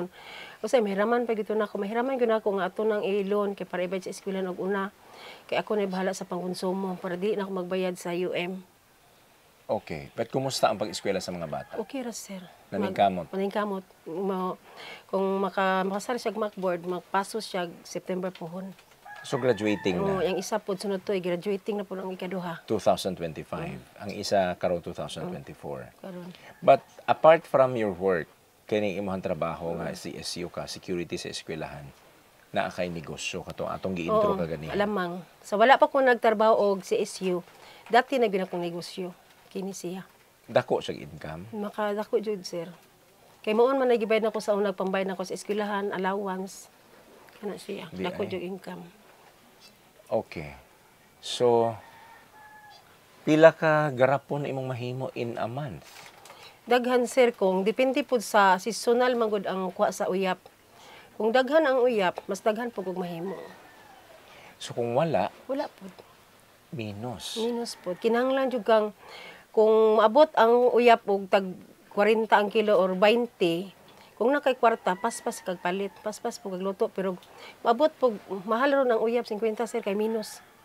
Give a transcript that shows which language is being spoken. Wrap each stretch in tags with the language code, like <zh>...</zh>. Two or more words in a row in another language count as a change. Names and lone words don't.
<ceb>Kasi mahiraman pa gito na ako. Mahiraman gyud ako nga ato nang i-loan kay para ibayad sa eskwela og una. Kay ako na bahala sa pangkonsumo para di na ako magbayad sa UM. Okay. But kumusta ang pag-eskwela sa mga bata? Okay ra sir. Naningkamot? Naningkamot. Kung makasar siya Macboard, magpaso siya September pohon. So graduating Oo, na. yung isa po sunod to, graduating na po ang ikaduha. 2025. Ang isa karon 2024. Karon.</ceb> <en>But apart from your work,</en> <ceb>kini imong trabaho nga CSU ka, security sa eskwelahan, naa kay negosyo katong atong gi-intro ka gani. Alamang. So wala pa ko nagtrabaho og CSU. Dati na akong negosyo. Kini siya. Dako siya income. Makadako jud sir. Kay moon man nagibayad nako sa unang pambayad nako sa eskwelahan, allowance. Kana siya. Di Dako ay. jud income. Okay. So pila ka garapon imong mahimo</ceb> <en>in a month?</en> <ceb>Daghan sir kung depende pud sa seasonal magud ang kuha sa uyap. Kung daghan ang uyap, mas daghan pud og mahimo. So kung wala, Wala pud. minus. Minus pud. Kinahanglan jud kang kung maabot ang uyap og tag 40 ang kilo or 20, kung nakay kwarta, paspas kag palit, paspas po kag luto, pero maabot po, mahal ron ang uyap, 50 sir, kay minus.</ceb>